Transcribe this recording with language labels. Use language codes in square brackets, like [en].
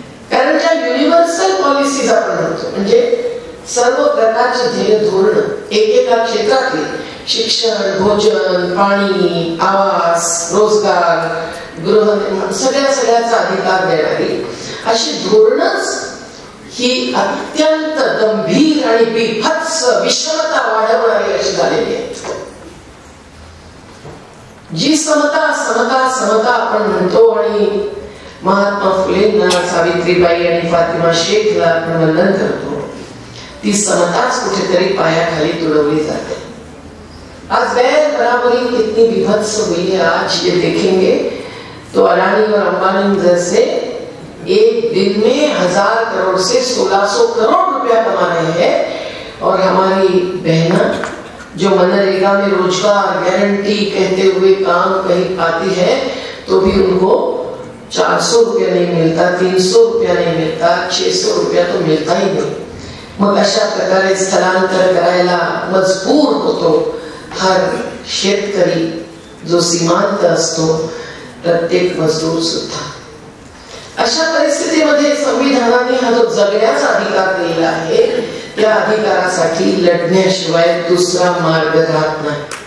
[mr] कारण ज्या universal policies आपण म्हणतो, म्हणजे सर्व प्रकारची ध्येय धोरण एकेका क्षेत्रातली, शिक्षण, भोजन, पाणी, आवास, रोजगार, गृहनिर्माण, सगळ्याचा अधिकार देणारी अशी धोरणच ही अत्यंत गंभीर आणि बिभत्स विषमता वाढवणारी अशी झालेली आहे. जी समता समता समता आपण म्हणतो आणि महात्मा फुलेंना, सावित्रीबाई आणि फातिमा शेखला आपण वंदन करतो, ती समताच कुठेतरी पायाखाली तुडवली जाते. [hi] आज बैर बराबरी कितनी विभत्स हुई है। आज ये देखेंगे तो अडानी और अंबानी जैसे एक दिन में 1000 करोड़ से 1600 करोड़ रुपया कमा रहे हैं, और हमारी बहना जो मनरेगा में रोजगार गारंटी कहते हुए काम कहीं पाती है तो भी उनको 400 रुपया नहीं मिळता, 300 रुपया नहीं मिळता, 600 रुपया तो मिळता ही नाही। [mr] मग अशा प्रकारे स्थलांतर करायला मजबूर होतो हर शेतकरी जो सीमांत असतो, प्रत्येक मजदूर सुद्धा। अशा परिस्थितीमध्ये संविधानाने हा जो जगण्याचा अधिकार दिला आहे त्या अधिकारासाठी लढण्याशिवाय दुसरा मार्ग राहत नाही।